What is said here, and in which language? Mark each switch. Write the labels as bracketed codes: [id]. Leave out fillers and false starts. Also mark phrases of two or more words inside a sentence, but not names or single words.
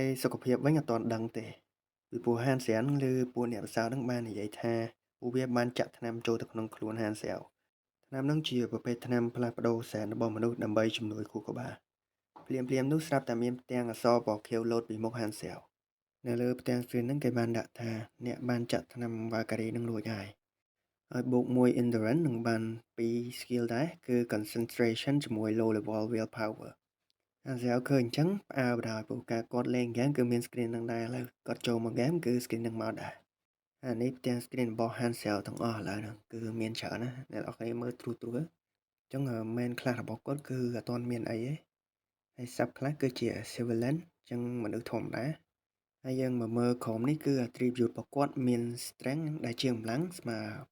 [km] សុខភាពវិញអត់ទាន់ដឹងទេពីព្រោះ Hansel ហ្នឹងឬពួកអ្នកពិសោធន៍ហ្នឹងបាននិយាយថាពួកវាបានចាក់ថ្នាំចូលទៅក្នុងខ្លួន Hansel ថ្នាំហ្នឹងជាប្រភេទថ្នាំផ្លាស់ប្ដូរសែនរបស់មនុស្សដើម្បី ជំនួយខួរក្បាលភ្លាមៗនោះស្រាប់តែមានផ្ទាំងអក្សរពណ៌ខៀវលោតពីមុខ Hansel នៅលើផ្ទាំង screen ហ្នឹងគេបានដាក់ថាអ្នកបានចាក់ថ្នាំ Valkyrie ហ្នឹងរួចហើយ បូក1 endurance និងបាន2 skill ដែរគឺ concentration ជាមួយ [en] low level willpower [km] Hansel ឃើញអញ្ចឹងផ្អើលបណ្ដោយព្រោះការគាត់ លេង game គឺមាន screen ហ្នឹងដែរឥឡូវគាត់ចូលមក game គឺ screen ហ្នឹងមកដែរអានេះផ្ទាំង screen របស់ Hansel ទាំងអស់ឥឡូវហ្នឹងគឺមានច្រើនណាអ្នកនរគ្នាមើលត្រួសៗអញ្ចឹង main ខ្លះរបស់គាត់គឺអត់ទាន់មានអីទេហើយ sub ខ្លះគឺជា civilian អញ្ចឹងមនុស្សធម្មតាហើយយើងមកមើលក្រោមនេះគឺ attribute របស់គាត់មាន strength ដែលជាកម្លាំងស្មើ